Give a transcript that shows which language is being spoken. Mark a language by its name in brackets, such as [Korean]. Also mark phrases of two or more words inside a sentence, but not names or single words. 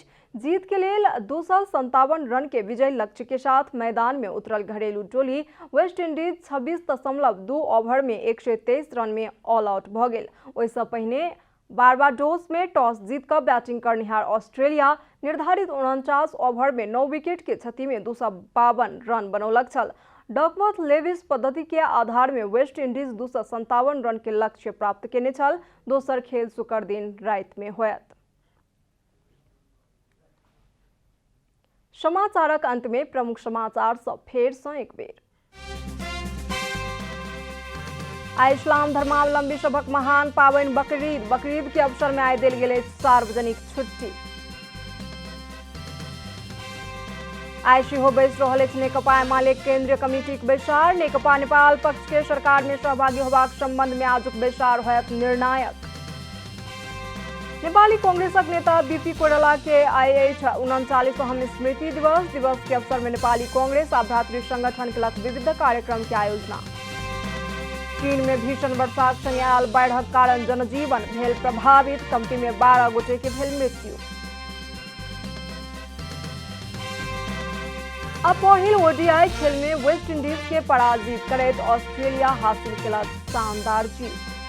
[Maithili] जीत के लेल 257 रन के विजय लक्ष्य के साथ मैदान में उतरल घरेलू टोली वेस्ट इंडीज 26.2 ओवर में 123 रन में [English] all out [Maithili] भ गेल। ओहिसँ पहिने बारबाडोस में टॉस जीतकर बैटिंग करनिहार ऑस्ट्रेलिया निर्धारित 49 ओवर में 9 विकेट के क्षति में 252 रन बनौलक छल। डकवर्थ लेविस पद्धति के आधार में वेस्ट इंडीज 257 रन के लक्ष्य प्राप्त केने छल। दोसर खेल शुक्र दिन राति में होयत। समाचारक अंत में प्रमुख समाचार सब फेर सँ एक बेर। आइ इस्लाम धर्मावलंबी सबक महान पावन बकरीद के अवसर में आइ देल गेल सार्वजनिक छुट्टी। आइ सेहो बैस रहल अछि नेकपा एमाले केंद्रीय कमिटीक बैसार। नेकपा नेपाल पक्ष के सरकार में सहभागी होबाक संबंध में आजुक बैसार होयत निर्णायक। नेपाली कांग्रेसक नेता बीपी कोइराला के आइ अछि 39वां स्मृति दिवस के अवसर में नेपाली कांग्रेस आ भ्रातृ संगठन केलक विविध कार्यक्रम के आयोजना। चीन में भीषण वर्षाक संगे आयल बाढ़क कारण जनजीवन भेल प्रभावित। कमती में 12 गोटे के भेल मृत्यु। अब पहिल ओडीआई खेल में वेस्ट इंडीज के पराजित करैत ऑस्ट्रेलिया हासिल केलक शानदार जीत।